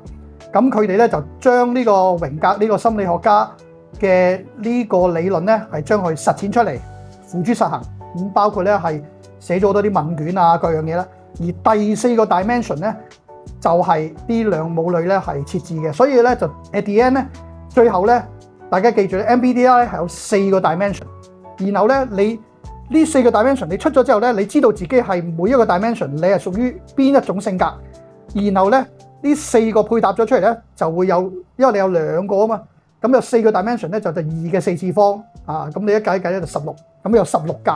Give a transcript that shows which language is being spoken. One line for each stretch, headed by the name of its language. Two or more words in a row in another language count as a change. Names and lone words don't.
Cantonese: 咁佢哋咧就將呢個榮格呢個心理學家嘅呢個理論咧係將佢實踐出嚟，付諸實行。咁包括咧係寫咗好多啲問卷啊，各樣嘢啦。而第4個 dimension 咧就係呢兩母女咧係設置嘅，所以咧就
English: at the end
Cantonese: 咧最後咧大家記住 MBTI 係有4個 dimension， 然後咧你呢4個 dimension 你出咗之後咧，你知道自己係每一個 dimension 你係屬於邊一種性格，然後咧呢4個配搭咗出嚟咧就會有，因為你有2個啊嘛，咁有4個 dimension 咧就2嘅4次方啊，咁你一計一計咧就16，咁有16格。